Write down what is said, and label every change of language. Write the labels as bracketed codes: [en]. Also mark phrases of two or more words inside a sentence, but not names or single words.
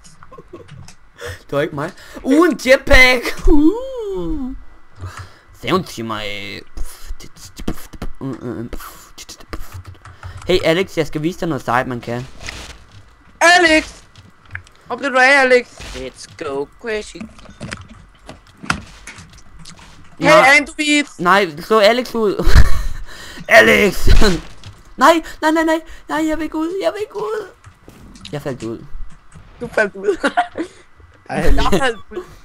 [da] Det var ikke mig. En jetpack. Sound til mig. Hey Alex, jeg skal vise dig noget sejt, man kan. Alex! Hvor blev du af, Alex? [en] Let's go crazy. [da] Hey, Anduit! Nej, slå Alex ud. Alex! Nej, jeg vil ikke ud. Jeg faldt ud. Du faldt ud. Ej, Jeg faldt ud.